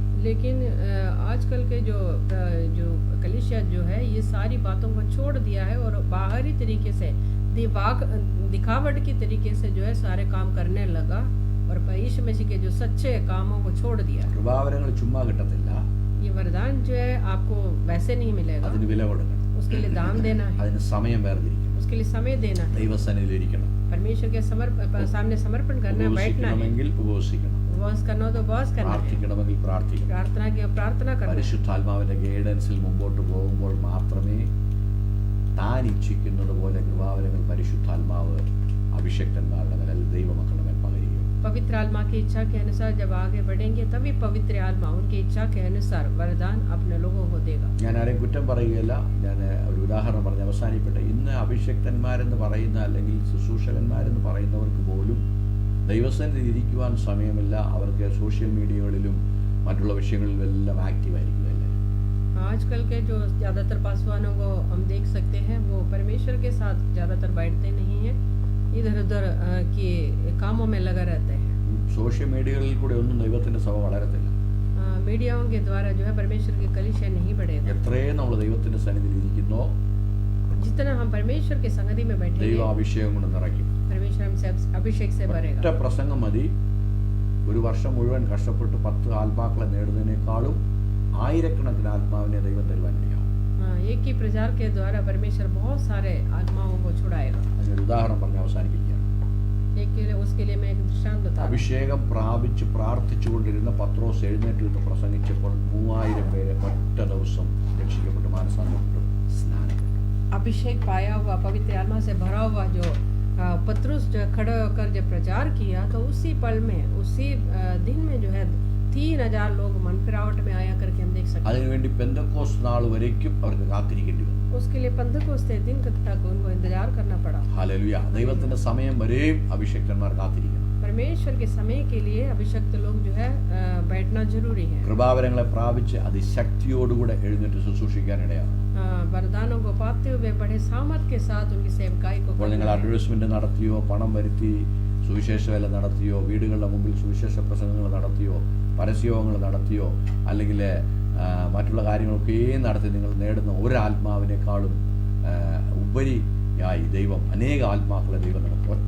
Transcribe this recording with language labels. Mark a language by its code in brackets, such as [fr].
[hi] लेकिन आजकल के जो कलीसिया जो है ये सारी बातों को छोड़ दिया है और बाहरी तरीके से दिखावट की तरीके से जो है सारे काम करने लगा और यीशु मसीह के जो सच्चे कामों को छोड़ दिया. [ml] കൃപാവരങ്ങൾ ചുമ്മാ കിട്ടത്തില്ല, [hi] ये वरदान जो है आपको वैसे नहीं मिलेगा, [ml] അതിന് വില കൊടുക്കണം, [hi] उसके लिए दाम देना है, [ml] അതിന് സമയം വേർതിരിക്കണം, [hi] उसके लिए समय देना है, [ml] ദൈവസന്നിധിയിൽ ഇരിക്കണം, [hi] परमेश्वर के सामने समर्पण करना है, बैठना है, [ml] ഉപവസിക്കണമെങ്കിൽ ഉപവസിക്കണം, [hi] उपवास करना हो तो उपवास करना है, [ml] പ്രാർത്ഥിക്കണമെങ്കിൽ പ്രാർത്ഥിക്കണം. [hi] प्रार्थना करना है. [ml] പരിശുദ്ധാത്മാവിന്റെ ഗൈഡൻസിൽ മുമ്പോട്ട് പോകുമ്പോൾ മാത്രമേ താൻ ഇച്ഛിക്കുന്നത് പോലെ കൃപാവരങ്ങൾ പരിശുദ്ധാത്മാവ് അഭിഷക്തന്മാരുടെ മേൽ ദൈവമക്കളുടെ മേൽ പകരുകയും. [hi] पवित्र आत्मा की इच्छा के अनुसार जब आगे बढ़ेंगे तभी पवित्र आत्मा उनकी इच्छा के अनुसार वरदान अपने लोगों को देगा. [ml] ഞാൻ ആരെയും കുറ്റം പറയുകയല്ല, ഞാൻ ഒരു ഉദാഹരണം പറഞ്ഞ് അവസാനിക്കട്ടെ. ഇന്ന് അഭിഷക്തന്മാരെന്ന് പറയുന്ന അല്ലെങ്കിൽ ശുശ്രൂഷകന്മാരെന്ന് പറയുന്നവർക്ക് പോലും ദൈവസന്നിധിയിൽ ഇരിക്കുവാൻ സമയമില്ല. അവർക്ക് സോഷ്യൽ മീഡിയകളിലും മറ്റുള്ള വിഷയങ്ങളിലും എല്ലാം ആക്റ്റീവായിരിക്കും എല്ലാവരും. [hi] आजकल के जो ज़्यादातर पासवानों को हम देख सकते हैं वो परमेश्वर के साथ ज़्यादातर बैठते नहीं हैं, इधर उधर के कामों में लगा रहते हैं. [ml] സോഷ്യൽ മീഡിയകളിൽ കൂടെ ഒന്നും ദൈവത്തിന്റെ സഭ വളരത്തില്ല. [hi] मीडियाओं के द्वारा जो है परमेश्वर की कलीसिया नहीं बढ़ेगा. [ml] എത്രയും നമ്മൾ ദൈവത്തിന്റെ സന്നിധിയിൽ ഇരിക്കുന്നോ [hi] जितना हम परमेश्वर की संगति में बैठेंगे, [ml] ദൈവ അഭിഷേകം കൊണ്ട് നിറയ്ക്കും. [hi] परमेश्वर हमसे अभिषेक से [ml] ഒറ്റ [hi] भरेगा. [ml] പ്രസംഗം മതി ഒരു വർഷം മുഴുവൻ കഷ്ടപ്പെട്ട് 10 ആത്മാക്കളെ നേടുന്നതിനേക്കാളും ആയിരക്കണക്കിന് ആത്മാവിനെ ദൈവം തരുവാൻ ഇടയാവും. [hi] एक ही प्रचार के द्वारा परमेश्वर बहुत सारे आत्माओं को छुड़ाएगा. [ml] അതിനൊരു ഉദാഹരണം പറഞ്ഞ് അവസാനിപ്പിക്കുകയാണ്. [hi] उसके लिए मैं एक दृष्टांत बता. [ml] അഭിഷേകം പ്രാപിച്ച് പ്രാർത്ഥിച്ചുകൊണ്ടിരുന്ന പത്രോസ് എഴുന്നേറ്റ് നിന്ന് പ്രസംഗിച്ചപ്പോൾ 3000 പേരെ ഒറ്റ ദിവസം രക്ഷിക്കപ്പെട്ട് മാനസാന്തരപ്പെട്ടു, സ്നാനപ്പെട്ടു. [hi] अभिषेक पाया हुआ पवित्र आत्मा से भरा हुआ जो पतरस जो खड़े होकर जब प्रचार किया तो उसी पल में उसी दिन में जो है 3000 लोग मन फिरावट में आया करके हम देख सकते हैं. [ml] അതിനുവേണ്ടി പെന്തക്കോസ്ത് നാൾ വരേക്കും അവർക്ക് കാത്തിരിക്കേണ്ടി വന്നു. [hi] उसके लिए पंतकोस्ते दिन तक उनको इंतजार करना पड़ा. [ml] ഹല്ലേലൂയ. ദൈവത്തിന്റെ സമയം വരെയും അഭിഷേക്തന്മാർ കാത്തിരിക്കണം. [hi] परमेश्वर के समय के लिए अभिषक्त लोग जो है बैठना जरूरी है. [ml] കൃപാവരങ്ങളെ പ്രാപിച്ച് അതിശക്തിയോടുകൂടെ എഴുന്നേറ്റ് ശുശ്രൂഷിക്കാനിടയാണ്. [hi] वरदानों को पाते हुए बड़े सामर्थ के साथ उनकी सेवकाई को. [ml] അപ്പോൾ നിങ്ങൾ അഡ്വർടൈസ്മെന്റ് നടത്തിയോ, പണം വരുത്തി സുവിശേഷ വേല നടത്തിയോ, വീടുകളുടെ മുമ്പിൽ സുവിശേഷ പ്രസംഗങ്ങൾ നടത്തിയോ, പരസ്യയോഗങ്ങൾ നടത്തിയോ, അല്ലെങ്കിൽ മറ്റുള്ള കാര്യങ്ങളൊക്കെയും നടത്തി നിങ്ങൾ നേടുന്ന ഒരാത്മാവിനേക്കാളും ഉപരിയായി ദൈവം അനേക ആത്മാക്കളെ ദൈവം നടത്തും.